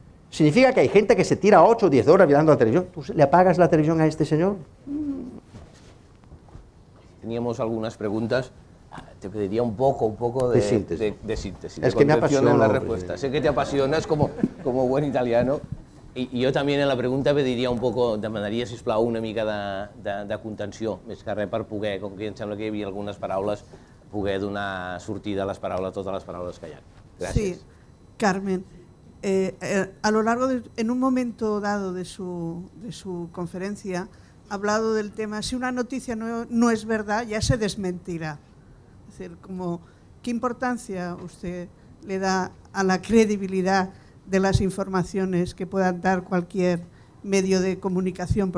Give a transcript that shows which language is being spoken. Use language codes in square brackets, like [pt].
[es] Significa que hay gente que se tira 8 o 10 horas mirando la televisión. ¿Tú le apagas la televisión a este señor? Teníamos algunas preguntas. Te pediría un poco de síntesis. Es que me apasiona en la respuesta. Sé que te apasionas como buen italiano. [ca] I jo també en la pregunta pediria demanaria, sisplau, una mica de contenció, més que res per poder, com que em sembla que hi havia algunes paraules, poder donar sortida a les paraules, totes les paraules que hi ha. Gràcies. Sí, Carmen. [es] A lo largo en un momento dado de su conferencia, ha hablado del tema, si una noticia no es verdad, ya se desmentirá. Es decir, ¿qué importancia usted le da a la credibilidad de las informaciones que puedan dar cualquier medio de comunicación?